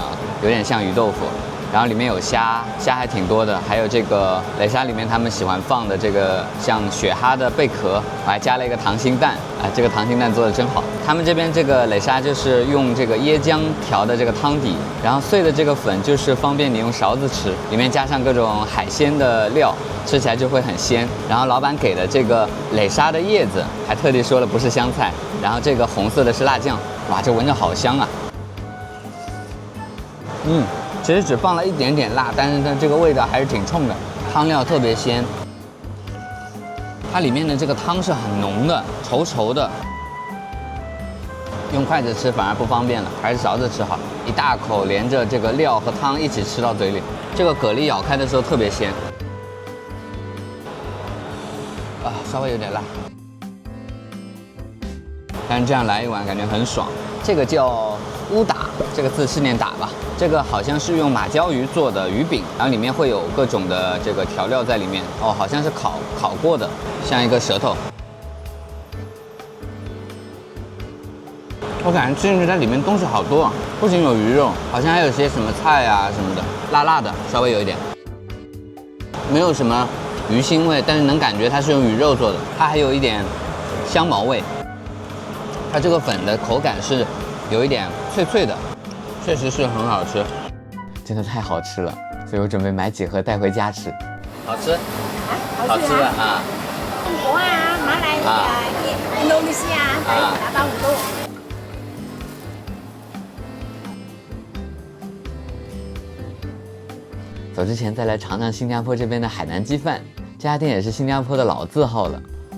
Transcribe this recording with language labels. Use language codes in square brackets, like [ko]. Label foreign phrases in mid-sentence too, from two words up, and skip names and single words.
[zh] 有點像魚豆腐，然後裡面有蝦還挺多的，還有這個磊沙裡面他們喜歡放的這個像雪蛤的貝殼，我還加了一個溏心蛋啊，這個溏心蛋做的真好。他們這邊這個磊沙就是用這個椰漿調的這個湯底，然後碎的這個粉就是方便你用勺子吃，裡面加上各種海鮮的料，吃起來就會很鮮。然後老板給的這個磊沙的葉子還特地說了不是香菜，然後這個紅色的是辣醬，哇，這聞着好香啊！其實只放了一點點辣，但是它這個味道還是挺衝的，湯料特別鮮。它裡面的這個湯是很濃的，稠稠的，用筷子吃反而不方便了，還是勺子吃好。一大口連着这個料和湯一起吃到嘴裡，這個蛤蜊咬開的時候特別鮮。啊，稍微有點辣，但是這樣來一碗感覺很爽。這個叫烏打，這個字是念打吧？這個好像是用馬鮫魚做的魚餅，然後裡面會有各種的這個調料在裡面。哦，好像是烤過的，像一個舌頭。我感覺吃進去它裡面東西好多啊，不僅有魚肉，好像還有些什麼菜啊什麼的，辣辣的，稍微有一點，沒有什麼魚腥味，但是能感覺它是用魚肉做的，它還有一點香茅味。它這個粉的口感是有一點脆脆的，確實是很好吃，真的太好吃了，所以我準備買幾盒帶回家吃。好吃？啊，好吃啊！中國啊，馬來印度尼西亞可以達到5度。走之前再來嘗嘗新加坡這邊的海南雞飯，這家店也是新加坡的老字號了。